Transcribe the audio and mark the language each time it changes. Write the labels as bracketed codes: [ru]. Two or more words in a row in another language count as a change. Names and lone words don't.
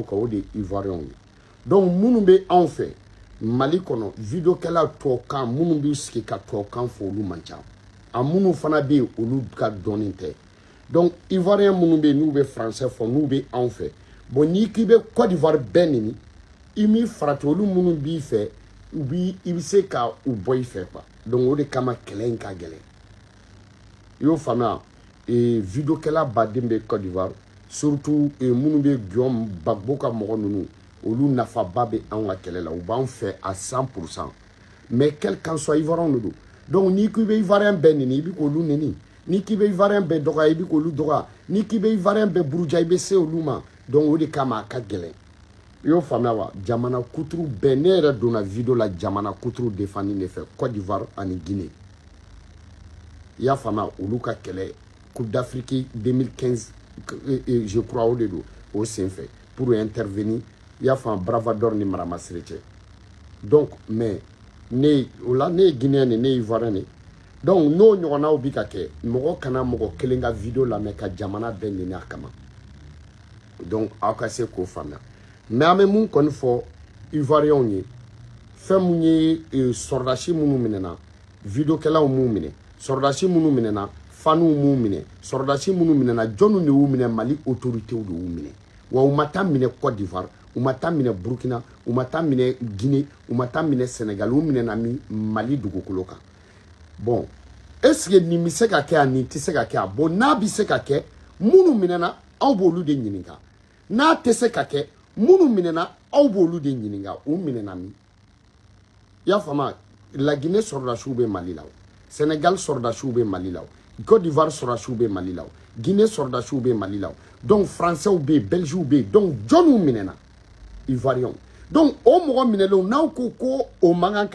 [bm] kan o de ye Ivoiriens ye donc minnu bɛ anw fɛ Mali kɔnɔ vidéo kɛla tubabukan minnu b'i sigi ka tubabukan fɔ olu man ca a minnu fana bɛ yen olu ka dɔnni tɛ donc Ivoiriens minnu bɛ yen n'u bɛ français fɔ n'u bɛ anw fɛ bon n'i k'i bɛ Côte d'Ivoire bɛɛ nini i m'i farati olu minnu b'i fɛ i bɛ se ka u bɔ i fɛ quoi donc o de kama kɛlɛ in ka gɛlɛn i y'o faamuya vidéo kɛla baden bɛ Côte d'Ivoire surtout minnu bɛ Guillaume Gbagbo ka mɔgɔ ninnu olu nafaba bɛ anw ka kɛlɛ la u b'an fɛ à 100% mais [fr] quel qu'en soit [bm] Ivoiriens de don donc n'i k'i bɛ Ivoirien bɛɛ nini i bɛ k'olu nini n'i k'i bɛ Ivoirien bɛɛ dɔgɔya i bɛ k'olu dɔgɔya n'i k'i bɛ Ivoirien bɛɛ buruja i bɛ se olu ma donc o de kama a ka gɛlɛn i y'o faamuya wa jamana kuturu bɛɛ ne yɛrɛ donna vidéo la jamana kuturu défendant de fɛ Côte d'Ivoire ani Guinée i y'a faamuya olu ka kɛlɛ Coupe d'Afrique 2015 [fr] je crois [bm] o de don o senfɛ [fr] pour intervenir [bm] i y'a faamu Bravador ni Maramasire cɛ donc mais ne o la ne ye Guinéen de ne ye Ivoirien de donc n'o ɲɔgɔnnaw bi ka kɛ mɔgɔ kana mɔgɔ kelen ka vidéo lamɛn ka jamana bɛɛ neni a kama donc aw ka se k'o faamuya mais an bɛ mun kɔni fɔ Ivoiriens ye fɛn mun ye sɔrɔdasi minnu minɛna vidéokɛlaw m'u minɛ sɔrɔdasi minnu minɛna faniw m'u minɛ sɔrɔdasi minnu minɛna jɔnw de y'u minɛ Mali autorités de y'u minɛ wa u ma taa minɛ Côte d'Ivoire u ma taa minɛ Burkina u ma taa minɛ Guinée u ma taa minɛ Sénégal u minɛna Mali dugukolo kan bon [fr] est-ce que [bm] nin bɛ se ka kɛ a nin tɛ se ka kɛ a bon n'a bɛ se ka kɛ minnu minɛna aw b'olu de ɲininka n'a tɛ se ka kɛ minnu minɛna aw b'olu de ɲininka u minɛna min i y'a faamuya la Guinée sɔrɔdasiw bɛ Mali la o Sénégal sɔrɔdasiw bɛ Mali la o Côte d'Ivoire sɔrɔdasiw bɛ Mali la o Guinée sɔrɔdasiw bɛ Mali la o donc français bɛ yen belgiw bɛ yen donc jɔnw minɛna Ivoiriens donc o mɔgɔ minɛlenw n'aw ko ko o man kan